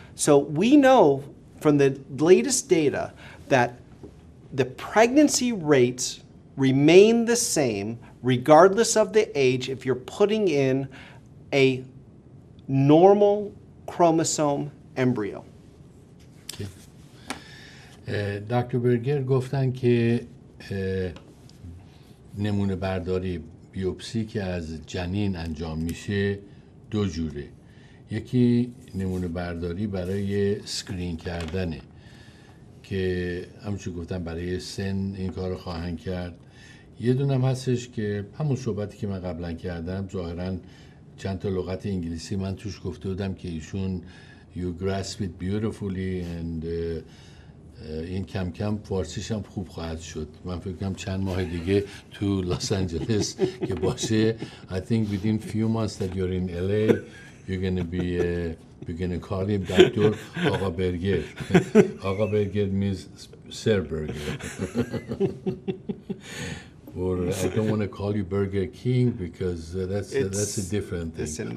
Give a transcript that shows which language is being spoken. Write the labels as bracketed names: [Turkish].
[English] So we know from the latest data that the pregnancy rates remain the same regardless of the age if you're putting in a normal chromosome embryo. [Persian] دکتر برگر گفتن که نمونه برداری بیوپسی که از جنین انجام میشه دو جوره. یکی نمونه برداری برای سکرین کردنه که همونجور گفتم برای سن این کار رو خواهند کرد. یه دونم هستش که همون صحبتی که من قبلا کردم، ظاهرا چند تا لغت انگلیسی من توش گفته بودم که ایشون [English] you grasp it beautifully and [Persian] این کم کم فارسیش هم خوب خواهد شد. من فکر کنم چند ماه دیگه تو لس آنجلس که باشه. [English] I think within few months that you're in LA you're gonna call him Dr. [Persian] آقا برگر. [English] آقا burger means Sir Burger. Or I don't want to call you Burger King because that's a different thing.